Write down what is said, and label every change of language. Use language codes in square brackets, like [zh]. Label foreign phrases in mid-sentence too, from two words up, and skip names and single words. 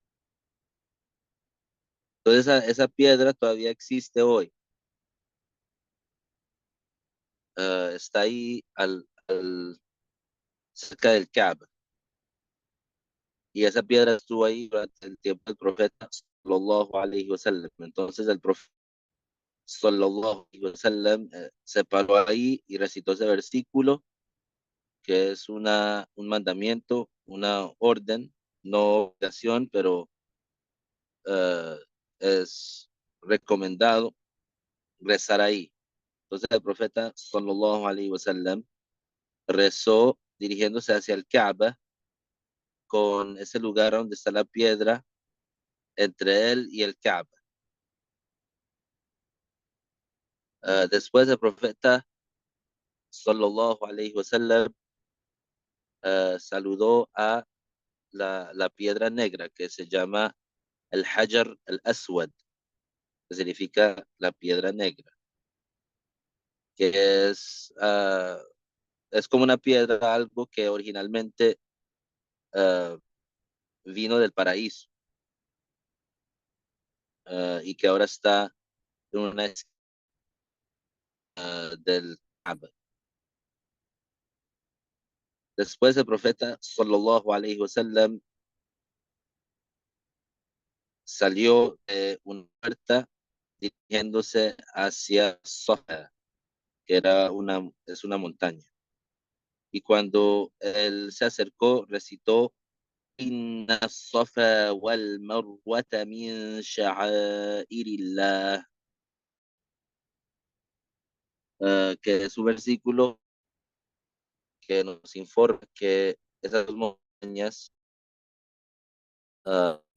[es] Entonces esa piedra todavía existe hoy. Está ahí cerca del Kaaba. Y esa piedra estuvo ahí durante el tiempo del profeta [ar] صلى الله عليه وسلم. [es] Entonces el profeta [ar] صلى الله عليه وسلم [es] se paró ahí y recitó ese versículo que es un mandamiento, una orden, no obligación, pero eh, es recomendado rezar ahí. Entonces el profeta [ar] صلى الله عليه وسلم [es] rezó dirigiéndose hacia el Kaaba con ese lugar donde está la piedra entre él y el Kaaba. Después el profeta [ar] صلى الله عليه وسلم [es] saludó a la piedra negra que se llama el Hajar al-Aswad, que significa la piedra negra, que es como una piedra, algo que originalmente uh, vino del paraíso y que ahora está en una del Kaaba. Después el profeta [ar] صلى الله عليه وسلم [es] salió de una puerta dirigiéndose hacia Safa, que es una montaña. Y cuando él se acercó, recitó [ar] إن الصفا والمروة من شعائر الله, [es] que es un versículo que nos informa que esas dos montañas uh,